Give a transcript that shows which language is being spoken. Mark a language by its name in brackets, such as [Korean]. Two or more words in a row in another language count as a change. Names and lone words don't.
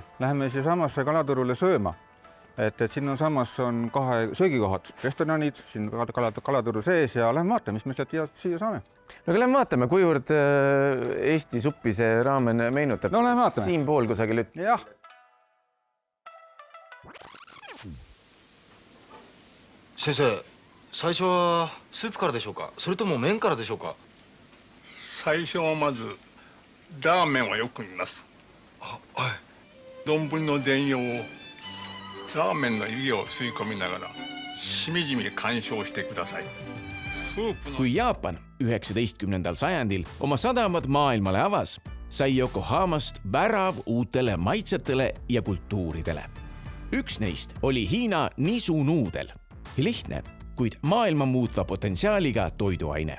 [Estonian] Läheme siia samasse kalaturule sööma. Et siin on samas on 2 söögikohad, restoranid, siin kalaturu sees ja lähme vaatame, mis me sealt siia saame. No aga lähme vaatame, kuivõrd Eesti suppi see raamen meenutab. No lähme vaatame. Siin pool kusagil üt. Jah. [Japanese] 先生、最初はスープからでしょうか、それとも麺からでしょうか。最初はまずラーメンをよく見ます。はい。丼の全容をラーメンの湯気を吸い込みながらしみじみ鑑賞してください。 [Estonian] Kui Jaapan 19. sajandil oma sadamad maailmale avas, sai Yokohamast värav uutele maitsetele ja kultuuridele. Üks neist oli Hiina nisunuudel. Lihtne, kuid maailma muutva potentsiaaliga toiduaine.